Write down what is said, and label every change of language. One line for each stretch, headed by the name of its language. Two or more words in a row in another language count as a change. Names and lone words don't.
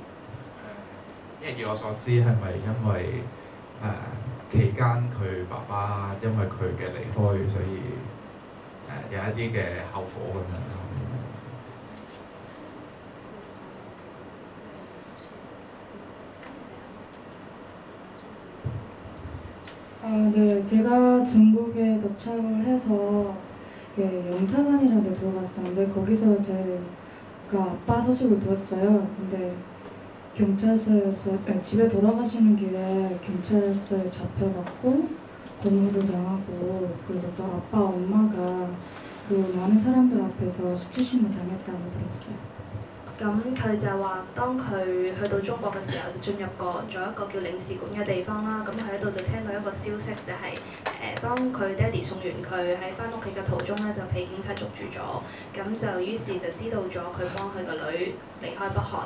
Cantonese: 因為以我所知係咪因為期間佢爸爸因為佢嘅離開，所以有一啲嘅後果咁樣。
Korean: 네, 제가 중국에 도착을 해서 영사관이라는 데 들어갔었는데 거기서 제가 아빠 소식을 들었어요. 근데 경찰서에서 집에 돌아가시는 길에 경찰서에 잡혀갖고 고문도 당하고 그리고 또 아빠 엄마가 그 많은 사람들 앞에서 수치심을 당했다고 들었어요.
Cantonese: 咁佢就話，當佢去到中國嘅時候，就進入咗一個叫領事館嘅地方啦。咁佢喺度就聽到一個消息，就係、當佢爹哋送完佢喺翻屋企嘅途中咧，就被警察捉住咗。咁就於是就知道咗佢幫佢個女離開北韓。